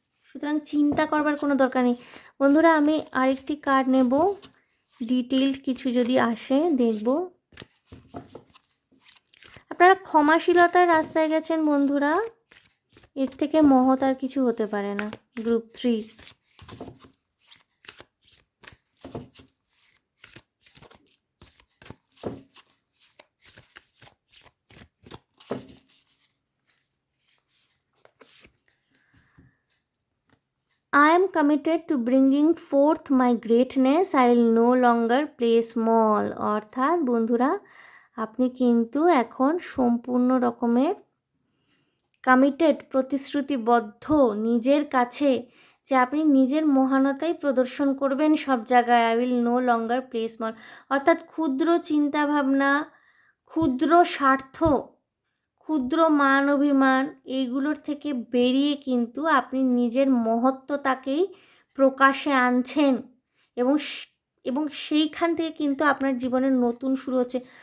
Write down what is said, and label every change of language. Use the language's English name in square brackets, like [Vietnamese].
[Bangla] সুতরাং চিন্তা করবার কোনো দরকার নেই। বন্ধুরা, আমি আরেকটি কার্ড নেব, ডিটেইলড কিছু যদি আসে দেখব। আপনারা ক্ষমাশীলতার রাস্তায় গেছেন বন্ধুরা, এর থেকে মহৎ আর কিছু হতে পারে না। [English] Group 3, I am committed to bringing forth my greatness. I will no longer play small. [Bangla] অর্থাৎ বন্ধুরা, আপনি কিন্তু এখন সম্পূর্ণ রকমের কমিটেড, প্রতিশ্রুতিবদ্ধ নিজের কাছে, যে আপনি নিজের মহানতাই প্রদর্শন করবেন সব জায়গায়। [English] I will no longer play small, [Bangla] অর্থাৎ ক্ষুদ্র চিন্তাভাবনা, ক্ষুদ্র স্বার্থ, ক্ষুদ্র মান অভিমান এইগুলোর থেকে বেরিয়ে কিন্তু আপনি নিজের মহত্ত্বটাকেই প্রকাশে আনছেন এবং এবং সেইখান থেকে কিন্তু আপনার জীবনের নতুন শুরু হচ্ছে।